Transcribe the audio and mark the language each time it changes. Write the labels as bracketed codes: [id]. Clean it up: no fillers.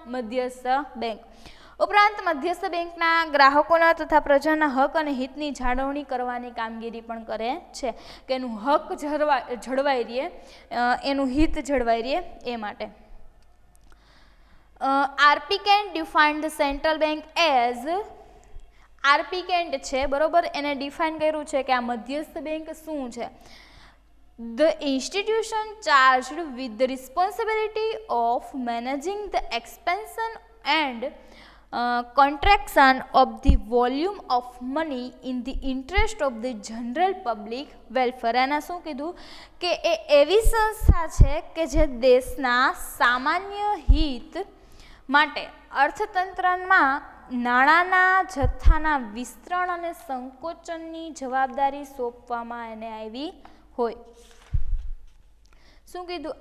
[gu] મધ્યસ્થ બેંક. ઉપરાંત મધ્યસ્થ બેંકના ગ્રાહકોના તથા પ્રજાના હક અને હિતની જાળવણી કરવાની કામગીરી પણ કરે છે, કે એનું હક જળવાઈ રહે, એનું હિત જળવાઈ રહે એ માટે. RP cantt defined the central bank as, RP cantt છે, બરોબર, એને ડિફાઇન કર્યું છે કે આ મધ્યસ્થ બેંક શું છે. [en] The institution charged with the responsibility of managing the expansion and contraction of the volume of money in the interest of the general public welfare. [gu] એના શું કીધું કે એ એવી સંસ્થા છે કે જે દેશના સામાન્ય હિત માટે અર્થતંત્રમાં નાણાંના જથ્થાના વિસ્તરણ અને સંકોચનની જવાબદારી સોંપવામાં એને આવી હોય. શું કીધું?